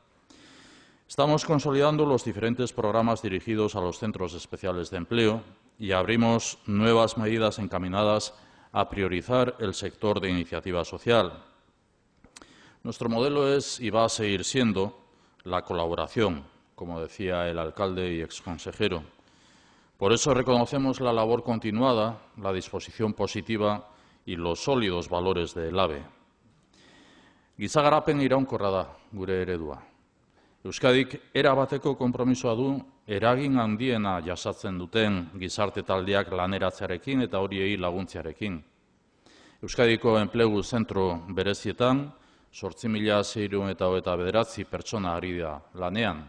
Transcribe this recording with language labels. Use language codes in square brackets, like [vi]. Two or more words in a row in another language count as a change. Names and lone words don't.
[es] Estamos consolidando los diferentes programas dirigidos a los centros especiales de empleo y abrimos nuevas medidas encaminadas a priorizar el sector de iniciativa social. Nuestro modelo es y va a seguir siendo la colaboración, como decía el alcalde y exconsejero. Por eso reconocemos la labor continuada, la disposición positiva y los sólidos valores de ELABE. [eu] Giza garapen iraunkorra da gure eredua. Euskadik erabateko konpromisoa du eragin handiena jasatzen duten gizarte taldeak laneratzearekin eta horiei laguntzearekin. Euskadiko enplegu zentro berezietan 8.629 pertsona ari da lanean.